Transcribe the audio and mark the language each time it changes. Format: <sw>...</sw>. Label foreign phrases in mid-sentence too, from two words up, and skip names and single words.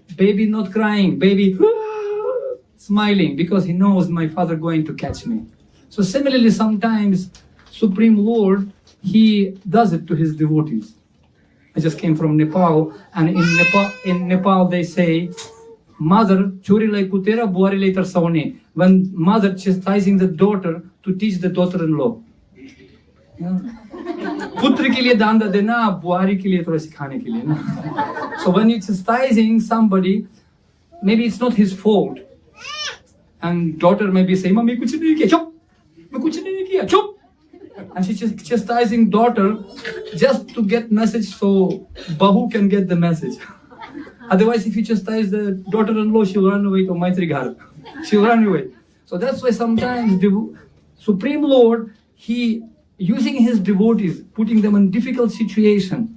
<en>Baby not crying, baby smiling, because he knows my father going to catch me. So similarly, sometimes Supreme Lord, he does it to his devotees. I just came from Nepal, and in Nepal they say, mother</en> <ne>छोरीलाई कुटेर बुहारीलाई तर्साउने.</ne> <en>When mother chastising the daughter to teach the daughter-in-law.</en> <hi>पुत्री के लिये डंडा देना, बुहारी के लिये थोड़ा सिखाने के लिये ना.</hi> <en>So when you're chastising somebody, maybe it's not his fault, and daughter may be saying,</en> <hi>"मामी कुछ नहीं किया, चुप, मैं कुछ नहीं किया, चुप,"</hi> <en>and she's just chastising daughter just to get message so bahu can get the message. Otherwise, if you chastise the daughter-in-law, she will run away to Maitri Ghar. She will run away. So that's why sometimes the Supreme Lord, he using his devotees, putting them in difficult situation.</en>